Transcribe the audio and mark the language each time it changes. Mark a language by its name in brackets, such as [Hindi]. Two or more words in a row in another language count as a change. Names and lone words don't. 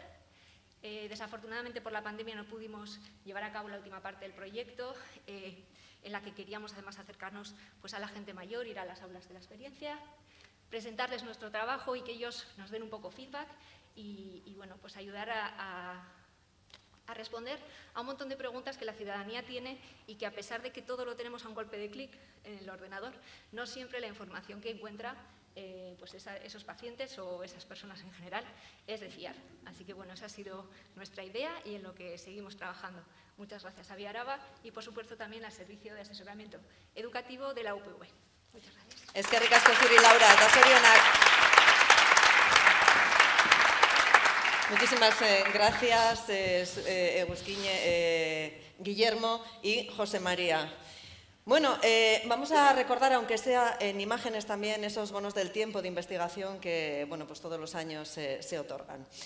[Spanish] Desafortunadamente por la pandemia no pudimos llevar a cabo la última parte del proyecto, en la que queríamos además acercarnos a la gente mayor, ir a las aulas de la experiencia, presentarles nuestro trabajo y que ellos nos den un poco feedback y bueno, pues ayudar a responder a un montón de preguntas que la ciudadanía tiene y que a pesar de que todo lo tenemos a un golpe de clic en el ordenador, no siempre la información que encuentra esos pacientes o esas personas en general es de fiar. Así que bueno, esa ha sido nuestra idea y en lo que seguimos trabajando. Muchas gracias a BioAraba y por supuesto también al Servicio de Asesoramiento Educativo de la UPV. Muchas gracias. [Basque] Eskerrik asko zuri, Laura, eta zorionak. [Spanish] Muchísimas gracias, Egusquiñe, Guillermo y José María. Bueno, vamos a recordar, aunque sea en imágenes también, esos bonos del tiempo de investigación que bueno, pues todos los años se otorgan.